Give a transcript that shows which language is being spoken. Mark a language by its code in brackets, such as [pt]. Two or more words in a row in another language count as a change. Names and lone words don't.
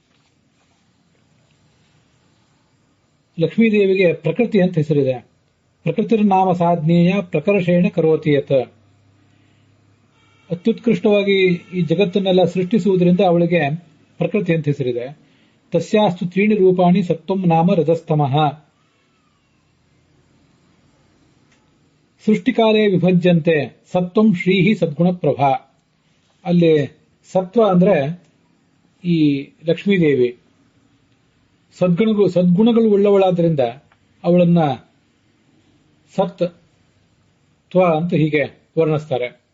[kn] ಲಕ್ಷ್ಮೀದೇವಿಗೆ ಪ್ರಕೃತಿ ಅಂತ ಹೆಸರಿದೆ. [sa] ಪ್ರಕೃತಿರ ನಾಮ ಸಾಧನೇಯ ಪ್ರಕರ್ಷೇಣ ಕರೋತಿಯತ್. [kn] ಅತ್ಯುತ್ಕೃಷ್ಟವಾಗಿ ಈ ಜಗತ್ತನ್ನೆಲ್ಲ ಸೃಷ್ಟಿಸುವುದರಿಂದ ಅವಳಿಗೆ ಪ್ರಕೃತಿ ಅಂತ ಹೆಸರಿದೆ. [sa] ತಸ್ಯಾಸ್ತು 3 ರೂಪಾಣಿ ಸತ್ವಂ ನಾಮ ರಜಸ್ತಮಃ. ಸೃಷ್ಟಿಕಾಲೇ ವಿಭಜ್ಯಂತೆ ಸತ್ವಂ ಶ್ರೀಹಿ ಸದ್ಗುಣ ಪ್ರಭಾ. [kn] ಅಲ್ಲಿ ಸತ್ವ ಅಂದ್ರೆ ಈ ಲಕ್ಷ್ಮೀದೇವಿ ಸದ್ಗುಣಗಳು ಉಳ್ಳವಳಾದ್ರಿಂದ ಅವಳನ್ನ ಸತ್ ತ್ವ ಅಂತ ಹೀಗೆ ವರ್ಣಿಸ್ತಾರೆ.